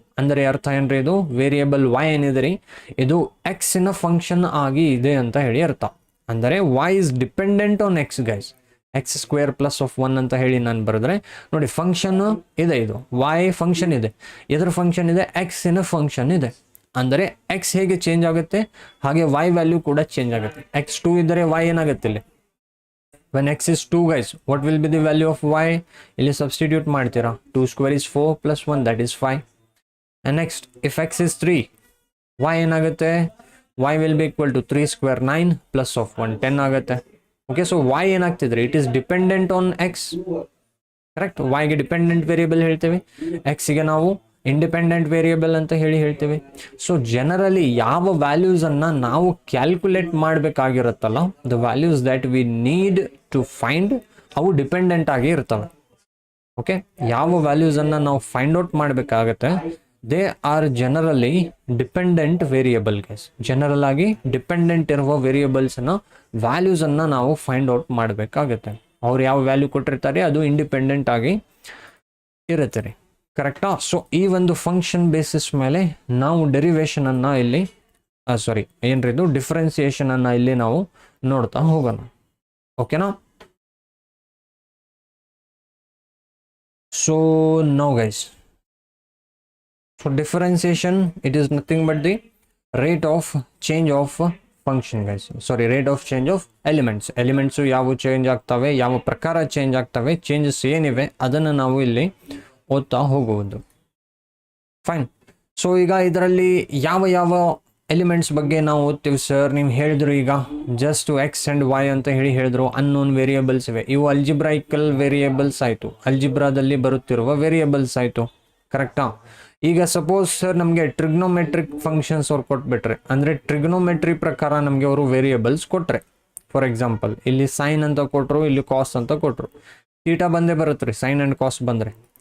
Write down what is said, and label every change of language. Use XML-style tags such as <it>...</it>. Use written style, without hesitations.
<kn>ಅಂದರೆ ಅರ್ಥ ಏನ್ರಿ, ಇದು ವೇರಿಯೇಬಲ್ y ಏನಿದೆ ರೀ, ಇದು ಎಕ್ಸ್ ನ ಫಂಕ್ಷನ್ ಆಗಿ ಇದೆ ಅಂತ ಹೇಳಿ ಅರ್ಥ. ಅಂದರೆ</kn> <en>y is dependent on x guys,</en> <kn>X square plus of 1 ಅಂತ ಹೇಳಿ ನಾನು ಬರೆದ್ರೆ ನೋಡಿ, ಫಂಕ್ಷನ್ ಇದೆ, ಇದು y ಫಂಕ್ಷನ್ ಇದೆ, ಇದರ ಫಂಕ್ಷನ್ ಇದೆ, ಎಕ್ಸ್ ನ ಫಂಕ್ಷನ್ ಇದೆ. ಅಂದರೆ ಎಕ್ಸ್ ಹೇಗೆ ಚೇಂಜ್ ಆಗುತ್ತೆ ಹಾಗೆ y ವ್ಯಾಲ್ಯೂ ಕೂಡ ಚೇಂಜ್ ಆಗುತ್ತೆ. x2 ಇದ್ದರೆ y ಏನಾಗುತ್ತೆ ಇಲ್ಲಿ,</kn> <en>when x is 2 guys, what will be the value of y?</en> <kn>ಇಲ್ಲಿ ಸಬ್ಸ್ಟಿಟ್ಯೂಟ್ ಮಾಡ್ತೀರಾ,</kn> <en>2 square is 4 plus 1 that is 5. And next, if x is 3,</en> <kn>y ಏನಾಗುತ್ತೆ,</kn> <en>y will be equal to 3 square 9 plus of 1 10</en> <kn>ಆಗುತ್ತೆ.</kn> <en>okay, so</en> <kn>y ಏನಾಗ್ತಿದ್ರೆ,</kn> <en>It is dependent on x, correct.</en> <kn>y ಗೆ dependent variable ಹೇಳ್ತೇವೆ, x ಗೆ ನಾವು independent variable ಅಂತ ಹೇಳಿ ಹೇಳ್ತೇವೆ. So generally ಯಾವ ವ್ಯಾಲ್ಯೂಸ್ ಅನ್ನ ನಾವು calculate ಮಾಡಬೇಕಾಗಿರುತ್ತಲ್ಲ,</kn> <en>the values that we need to find,</en> <kn>ಅವು ಡಿಪೆಂಡೆಂಟ್ ಆಗಿ ಇರ್ತವೆ. ಓಕೆ, ಯಾವ ವ್ಯಾಲ್ಯೂಸ್ ಅನ್ನ ನಾವು ಫೈಂಡ್ ಔಟ್ ಮಾಡಬೇಕಾಗತ್ತೆ,</kn> <en>They are generally dependent variable guys.</en> <kn>General ಆಗಿ ಡಿಪೆಂಡೆಂಟ್ ಇರುವ ವೇರಿಯೇಬಲ್ಸ್ ಅನ್ನ ವ್ಯಾಲ್ಯೂಸ್ ಅನ್ನ ನಾವು ಫೈಂಡ್ ಔಟ್ ಮಾಡಬೇಕಾಗತ್ತೆ. ಅವ್ರು ಯಾವ ವ್ಯಾಲ್ಯೂ ಕೊಟ್ಟಿರ್ತಾರೆ ಅದು ಇಂಡಿಪೆಂಡೆಂಟ್ ಆಗಿ ಇರುತ್ತೆ ರೀ, ಕರೆಕ್ಟಾ. ಸೊ ಈ ಒಂದು ಫಂಕ್ಷನ್ ಬೇಸಿಸ್ ಮೇಲೆ ನಾವು ಡೆರಿವೇಶನ್ ಅನ್ನ ಇಲ್ಲಿ ಏನ್ರಿ ಇದು ಡಿಫ್ರೆನ್ಸಿಯೇಷನ್ ಅನ್ನ ಇಲ್ಲಿ ನಾವು ನೋಡ್ತಾ ಹೋಗೋಣ. ಓಕೆನಾ.</kn> <en>so now guys, so differentiation, it is nothing but the rate of change of function guys, rate of change of elements</en> <kn>ಯಾವ ಚೇಂಜ್ ಆಗ್ತವೆ, ಯಾವ ಪ್ರಕಾರ ಚೇಂಜ್ ಆಗ್ತವೆ, ಚೇಂಜಸ್ ಏನಿವೆ ಅದನ್ನು ನಾವು ಇಲ್ಲಿ ಓದ್ತಾ ಹೋಗುವುದು. ಫೈನ್. ಸೊ ಈಗ ಇದರಲ್ಲಿ ಯಾವ ಎಲಿಮೆಂಟ್ಸ್ ಬಗ್ಗೆ ನಾವು ಓದ್ತೀವಿ ಸರ್, ನೀವು ಹೇಳಿದ್ರು ಈಗ ಜಸ್ಟ್ ಎಕ್ಸ್ ಅಂಡ್ ವೈ ಅಂತ ಹೇಳಿದ್ರು, ಅನ್ನೋನ್ ವೇರಿಯೇಬಲ್ಸ್ ಇವೆ, ಇವು ಅಲ್ಜಿಬ್ರೈಕಲ್ ವೇರಿಯೇಬಲ್ಸ್ ಆಯ್ತು, ಅಲ್ಜಿಬ್ರಾದಲ್ಲಿ ಬರುತ್ತಿರುವ ವೇರಿಯೇಬಲ್ಸ್ ಆಯ್ತು, ಕರೆಕ್ಟಾ. ಈಗ ಸಪೋಸ್ ಸರ್ ನಮಗೆ ಟ್ರಿಗ್ನೋಮೆಟ್ರಿಕ್ ಫಂಕ್ಷನ್ಸ್ ಅವ್ರು ಕೊಟ್ಬಿಟ್ರೆ, ಅಂದರೆ ಟ್ರಿಗ್ನೋಮೆಟ್ರಿ ಪ್ರಕಾರ ನಮಗೆ ಅವರು ವೇರಿಯೇಬಲ್ಸ್ ಕೊಟ್ರೆ, ಫಾರ್ ಎಕ್ಸಾಂಪಲ್ ಇಲ್ಲಿ ಸೈನ್ ಅಂತ ಕೊಟ್ಟರು, ಇಲ್ಲಿ ಕಾಸ್ ಅಂತ ಕೊಟ್ಟರು, ತೀಟಾ ಬಂದೇ ಬರುತ್ತೆ ರೀ ಸೈನ್ ಆ್ಯಂಡ್ ಕಾಸ್ಟ್ ಬಂದರೆ.</kn>